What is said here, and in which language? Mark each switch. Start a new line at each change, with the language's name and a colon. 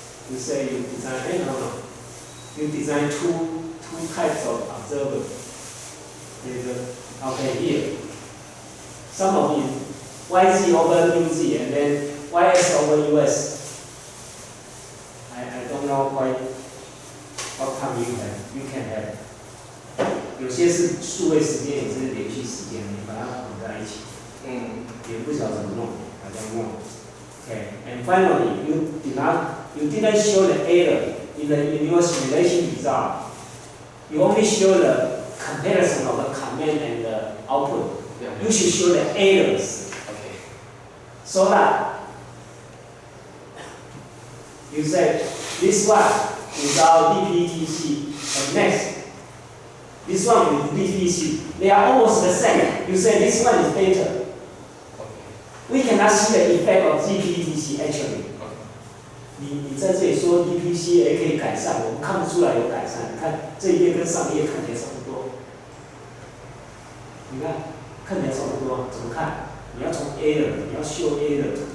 English: You say you design, you design two types of observers. Okay, here. Some of it, YZ over UZ, and then YS over US. I don't know quite what time you can have.
Chinese: 有些是数位时间，也是连续时间，你把它混在一起。也不晓得怎么弄，
English: I don't know. Okay, and finally, you didn't show the error in your simulation result. You only show the comparison of the command and the output. Yeah. You should show the errors. Okay. So that You say this one is our DPTC, and next, this one with DPTC. They are almost the same. You say this one is better. We cannot see the effect of DPTC actually.
Chinese: 你在这里说 DPC 也可以改善，我们看不出来有改善。你看这一页跟上一页看起来差不多，你看看起来差不多，怎么看？你要从 error， 你要修 error。